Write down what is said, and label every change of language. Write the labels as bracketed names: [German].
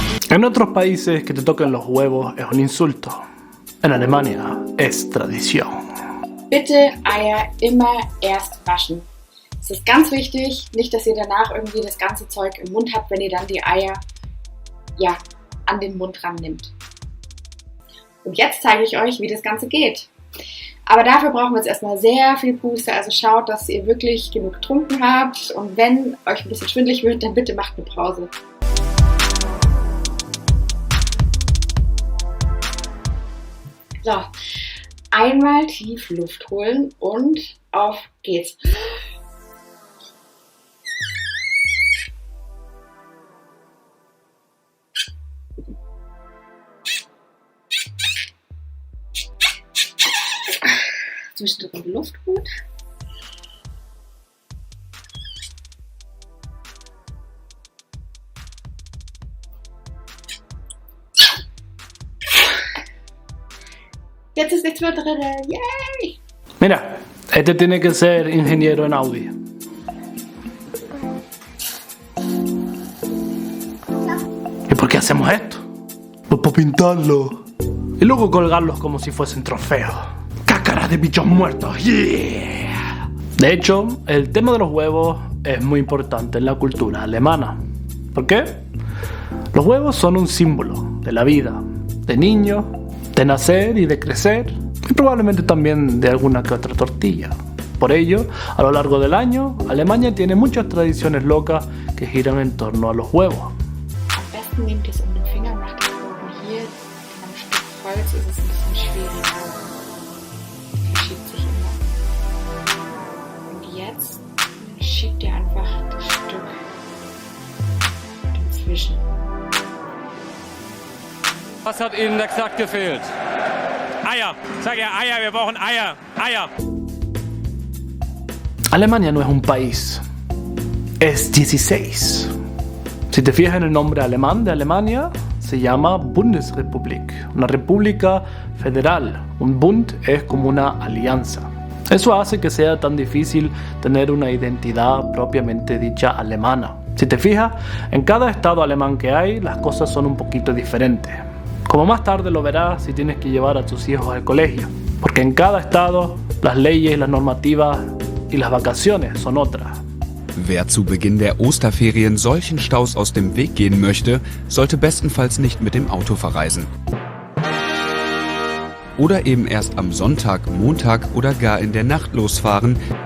[Spanish] En otros países que te toquen los huevos es un insulto. En Alemania es tradición. [German] Bitte Eier immer erst waschen. Es ist ganz wichtig, nicht, dass ihr danach irgendwie das ganze Zeug im Mund habt, wenn ihr dann die Eier an den Mund rannimmt. Und jetzt zeige ich euch, wie das Ganze geht. Aber dafür brauchen wir jetzt erstmal sehr viel Puste, also schaut, dass ihr wirklich genug getrunken habt und wenn euch ein bisschen schwindelig wird, dann bitte macht eine Pause. So, einmal tief Luft holen und auf geht's. Zwischendrin Luft holen. Jetzt ist nichts mehr drin. Yay! [Spanish] Mira, este tiene que ser ingeniero en Audi. ¿Y por qué hacemos esto? Pues para pintarlo. Y luego colgarlos como si fuesen trofeos. ¡Cácaras de bichos muertos! ¡Yeah! De hecho, el tema de los huevos es muy importante en la cultura alemana. ¿Por qué? Los huevos son un símbolo de la vida, de niños, de nacer y de crecer, y probablemente también de alguna que otra tortilla. Por ello, a lo largo del año, Alemania tiene muchas tradiciones locas que giran en torno a los huevos. [German] Am besten nehmt ihr es um den Finger, macht den Boden hier. Am Stück Holz ist es ein bisschen schwieriger. Verschiebt sich immer. Und jetzt schiebt ihr einfach das Stück dazwischen. Was hat Ihnen exakt gefehlt? Eier. Sag ja Eier, wir brauchen Eier. Eier. [Spanish] Alemania no es un país, es 16. Si te fijas en el nombre alemán de Alemania, se llama Bundesrepublik, una república federal. Un Bund es como una alianza. Eso hace que sea tan difícil tener una identidad propiamente dicha alemana. Si te fijas, en cada estado alemán que hay, las cosas son un poquito diferentes. Como más tarde lo verás si tienes que llevar a tus hijos al colegio, porque en cada estado las leyes, las normativas y las vacaciones son otras. [German] Wer zu Beginn der Osterferien solchen Staus aus dem Weg gehen möchte, sollte bestenfalls nicht mit dem Auto verreisen. Oder eben erst am Sonntag, Montag oder gar in der Nacht losfahren.